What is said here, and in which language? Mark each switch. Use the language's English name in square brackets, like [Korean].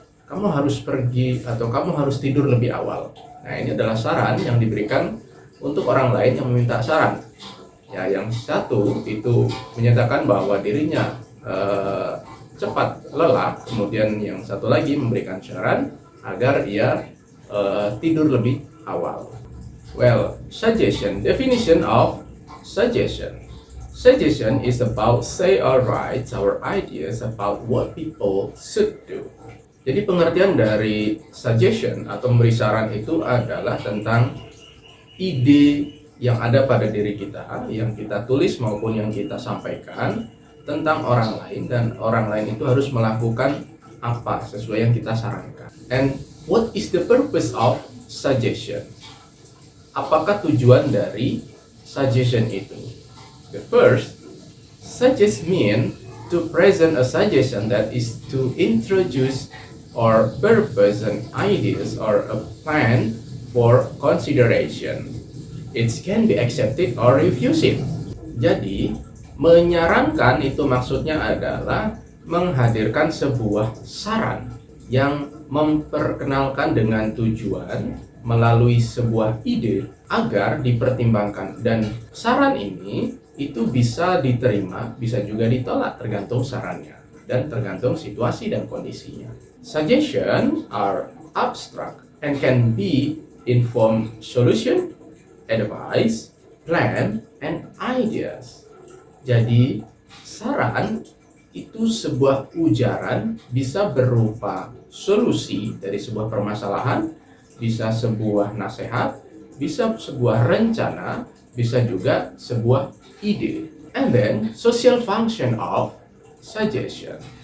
[Indonesian] Kamu harus pergi atau kamu harus tidur lebih awal. Nah, ini adalah saran yang diberikan untuk orang lain yang meminta saran. Ya, yang satu itu menyatakan bahwa dirinya cepat lelah, kemudian yang satu lagi memberikan saran agar ia tidur lebih awal. [English] Well, suggestion, definition of suggestion. Suggestion is about say or write our ideas about what people should do. [Indonesian] Jadi pengertian dari suggestion atau memberi saran itu adalah tentang ide yang ada pada diri kita, yang kita tulis maupun yang kita sampaikan tentang orang lain, dan orang lain itu harus melakukan apa sesuai yang kita sarankan. [English] And what is the purpose of suggestion? [Indonesian] Apakah tujuan dari suggestion itu? [English] The first, suggest mean to present a suggestion that is to introduce or purpose an ideas or a plan for consideration. It can be accepted or refused. [Indonesian] Jadi, menyarankan itu maksudnya adalah menghadirkan sebuah saran yang memperkenalkan dengan tujuan melalui sebuah ide agar dipertimbangkan, dan saran ini itu bisa diterima, bisa juga ditolak tergantung sarannya dan tergantung situasi dan kondisinya. [English] Suggestions are abstract and can be informed solution, advice, plan, and ideas. [Indonesian] Jadi, saran itu sebuah ujaran, bisa berupa solusi dari sebuah permasalahan, bisa sebuah nasihat, bisa sebuah rencana, bisa juga sebuah ide. [English] And then, social function of suggestion.